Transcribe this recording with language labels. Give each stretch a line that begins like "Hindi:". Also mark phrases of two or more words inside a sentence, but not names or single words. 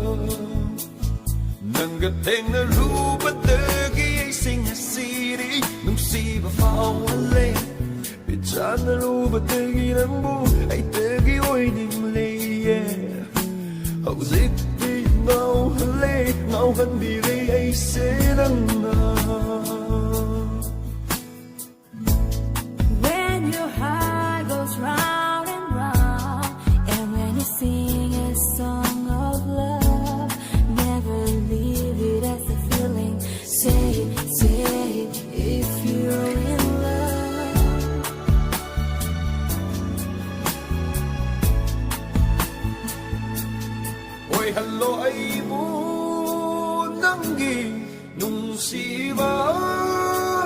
Manipuri: ꯅꯪꯒ ꯊꯦꯡꯅꯔꯨꯕꯗꯒꯤ ꯑꯩꯁꯦ ꯉꯁꯤꯗꯤ ꯅꯨꯡꯁꯤꯕ ꯐꯥꯎꯍꯜꯂꯦ ꯆꯥꯟꯅꯔꯨꯕꯗꯒꯤ ꯅꯪꯕꯨ ꯑꯩꯇꯒꯤ ꯑꯣꯏꯅꯤꯡꯂꯦ ꯍꯧꯖꯤꯛꯇꯤ ꯉꯥꯎꯍꯜꯂꯦ ꯉꯥꯎꯍꯟꯕꯤꯔꯦ ꯑꯩꯁꯦ ꯅꯪꯅ
English: When your heart goes round and round, and when you sing a song of love, never leave it as a feeling. Say it if you're in love.
Manipuri: Oy hello ay mo nanggi nung siba